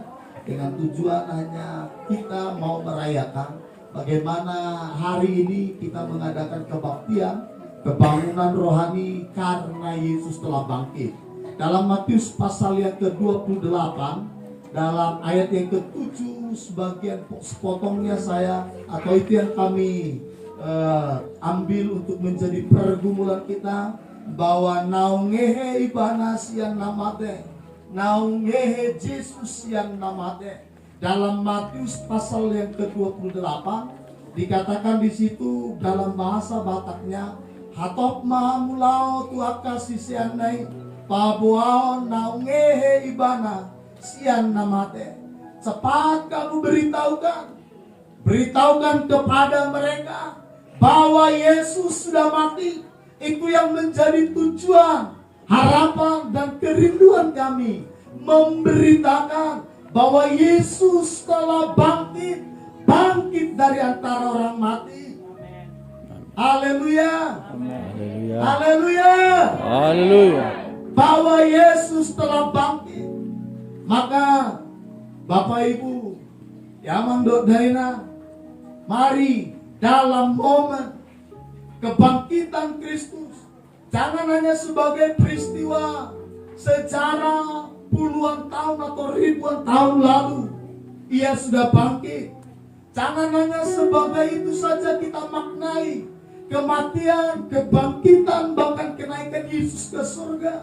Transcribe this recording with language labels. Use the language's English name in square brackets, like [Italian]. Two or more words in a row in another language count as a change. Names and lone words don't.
[Indonesian] Dengan tujuan hanya kita mau merayakan bagaimana hari ini kita mengadakan kebaktian, kebangunan rohani karena Yesus telah bangkit. Dalam Matius pasal yang ke-28, dalam ayat yang ke-7, sebagian sepotongnya saya atau itu yang kami ambil untuk menjadi pergumulan kita, bahwa [Batak Toba] naungehe ibana sian namate, naungehe Yesus yang namate. [Indonesian] Dalam Matius pasal yang ke-28 dikatakan di situ dalam bahasa Bataknya, [Batak Toba] hatop mahamulao tuaka sisianai pabuao naungehe ibana sian namate. [Indonesian] Cepat kamu beritahukan kepada mereka bahwa Yesus sudah mati. Itu yang menjadi tujuan, harapan dan kerinduan kami, memberitakan bahwa Yesus telah bangkit dari antara orang mati. Haleluya. Haleluya. Haleluya. Bahwa Yesus telah bangkit. Maka Bapak Ibu yang [Batak Toba] mandok daina, [Indonesian] mari dalam momen kebangkitan Kristus, jangan hanya sebagai peristiwa sejarah puluhan tahun atau ribuan tahun lalu Ia sudah bangkit. Jangan hanya sebagai itu saja kita maknai kematian, kebangkitan, bahkan kenaikan Yesus ke surga.